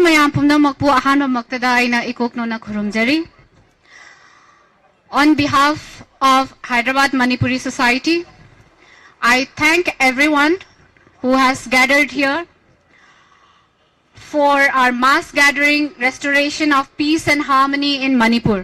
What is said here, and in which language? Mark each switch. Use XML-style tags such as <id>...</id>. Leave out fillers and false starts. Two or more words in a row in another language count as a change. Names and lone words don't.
<mni>ma'am pumnamakpu ahanba maktada aina ikokno na khurumjari.</mni> <en>On behalf of Hyderabad Manipuri Society, I thank everyone who has gathered here for our mass gathering restoration of peace and harmony in Manipur.</en>